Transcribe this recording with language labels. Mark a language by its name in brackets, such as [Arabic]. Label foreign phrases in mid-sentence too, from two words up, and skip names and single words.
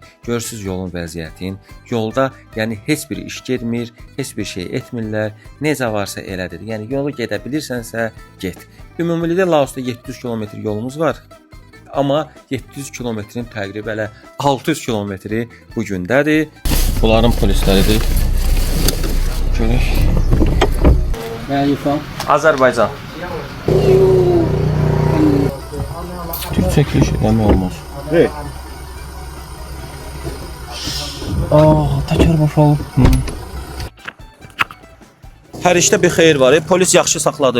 [Azerbaijani] Görürsüz yolun vəziyyətin. Yolda, yəni heç bir iş getmir, heç bir şey etmirlər. Necə varsa elədir. Yəni yolu gedə bilirsənsə, get. Ümumilikdə Laosda 700 kilometr yolumuz var. Amma 700 kilometrin təqribən elə 600 kilometri bu gündədir. Bunların polisləridir. Görək. [English] Where are you from? [Azerbaijani] Azərbaycan. Türkçe keş eləmə olmaz. Hey. Təkər boş olub. Hər işdə bir xeyir var. Polis yaxşı saxladı.